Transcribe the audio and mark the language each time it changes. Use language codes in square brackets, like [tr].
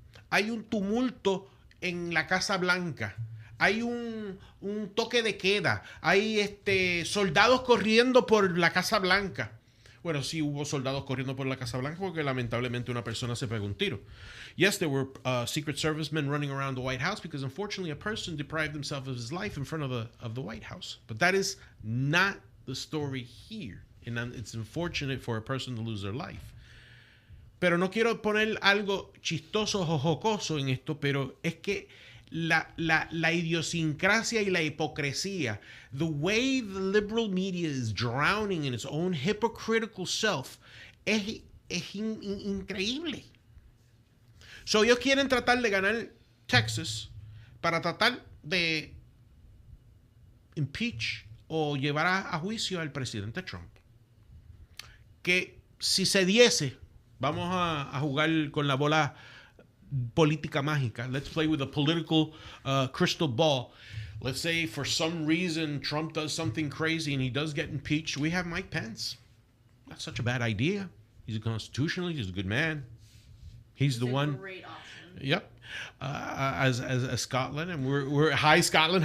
[es] Hay un tumulto en la Casa Blanca. Hay un toque de queda. Hay soldados corriendo por la Casa Blanca. Bueno, sí hubo soldados corriendo por la Casa Blanca porque lamentablemente una persona se pegó un tiro. [en] Yes, there were Secret Service men running around the White House because unfortunately a person deprived himself of his life in front of the White House. But that is not the story here. And it's unfortunate for a person to lose their life. [es] Pero no quiero poner algo chistoso o jocoso en esto, pero es que la idiosincrasia y la hipocresía, [en] the way the liberal media is drowning in its own hypocritical self, [es] es increíble. So ellos quieren tratar de ganar Texas para tratar de impeach o llevar a juicio al presidente Trump. Que si se diese, vamos a jugar con la bola política mágica. [en] Let's play with a political crystal ball. Let's say for some reason Trump does something crazy and he does get impeached. We have Mike Pence. Not such a bad idea. He's a constitutionalist. He's a good man. He's the one. Great option. Yep. As Scotland, and we're hi Scotland.